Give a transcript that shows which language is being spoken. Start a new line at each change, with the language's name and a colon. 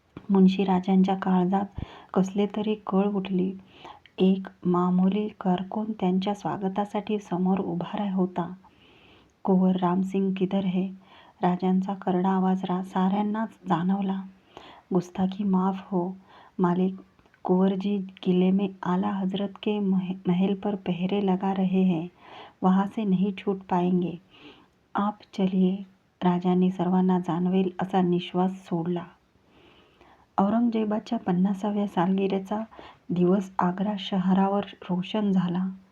Marathi: मुन्शीराजांच्या काळजात कसले तरी कळ उठली. एक मामूली कारकून त्यांच्या स्वागतासाठी समोर उभा होता.
Hindi: कुंवर रामसिंग किधर है? राजांचा करडा आवाज साऱ्यांनाच जाणवला. गुस्ताखी माफ हो मालिक, कुंवरजी किले में आला हजरत के महल पर पहरे लगा रहे हैं, वहां से नहीं छूट पाएंगे. आप चलिए.
Marathi: राजांनी सर्वांना जाणवेल असा निश्वास सोडला. औरंगजेबाच्या 50व्या सालगिरीचा दिवस आग्रा शहरावर रोशन झाला.